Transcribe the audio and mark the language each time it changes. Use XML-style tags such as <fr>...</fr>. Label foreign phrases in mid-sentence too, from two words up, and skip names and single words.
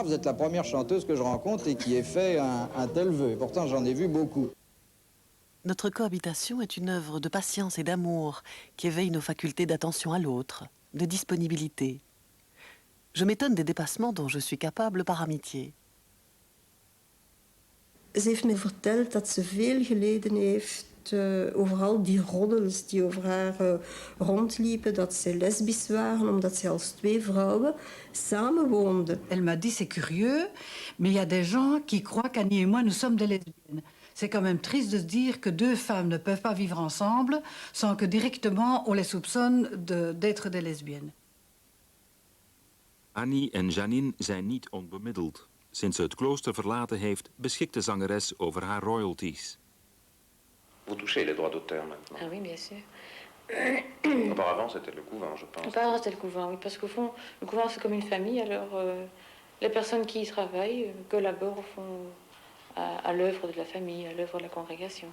<fr>Vous êtes la première chanteuse que je rencontre et qui ait fait un tel vœu. Et pourtant, j'en ai vu beaucoup. Notre cohabitation est une œuvre de patience et d'amour qui éveille nos facultés d'attention à l'autre, de disponibilité. Je m'étonne des dépassements dont je suis capable par amitié.</fr> <nl>Ze heeft me verteld dat ze veel geleden heeft over al die roddels die over haar rondliepen, dat ze lesbisch waren omdat ze als twee vrouwen samenwoonden.</nl> <fr>Elle m'a dit, c'est curieux, mais il y a des gens qui croient qu'Annie et moi, nous sommes des lesbiennes. C'est quand même triste de se dire que deux femmes ne peuvent pas vivre ensemble sans que directement on les soupçonne d'être des lesbiennes.</fr> <nl>Annie en Janine zijn niet onbemiddeld. Sinds ze het klooster verlaten heeft, beschikt de zangeres over haar royalties.</nl> <fr>Vous touchez les droits d'auteur maintenant? Ah oui, bien sûr. Auparavant, c'était le couvent, je pense. Auparavant, c'était le couvent, oui, parce qu'au fond, le couvent, c'est comme une famille, alors les personnes qui y travaillent collaborent au fond à l'œuvre de la famille, à l'œuvre de la congrégation.</fr>